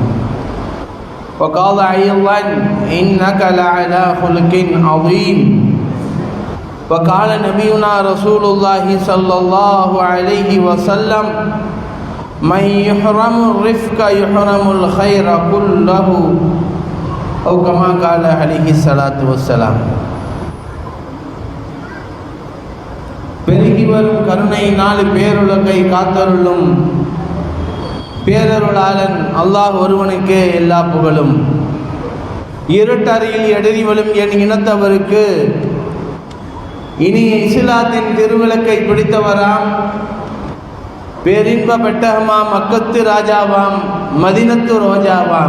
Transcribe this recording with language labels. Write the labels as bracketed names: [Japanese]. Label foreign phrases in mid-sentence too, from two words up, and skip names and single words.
[Arabic] وقال أيضا: إنك لعلى خلق عظيم. وقال نبينا رسول الله صلى الله عليه وسلم: من يحرم الرفق يحرم الخير كله، أو كما قال عليه الصلاة والسلام. [Tamil] பெருகி வரும் கருணையினால் பேருலகை காத்தருளும் பேரருளாளன் அல்லாஹ் ஒருவனுக்கே எல்லா புகழும். இருட்டறையில் எதிரிவலும் என் இனத்தவருக்கு இனிய இஸ்லாத்தின் திருவிளக்கை பிடித்தவராம், பேரின்ப பெட்டகமாம், மக்கத்து ராஜாவாம், மதினத்து ரோஜாவாம்,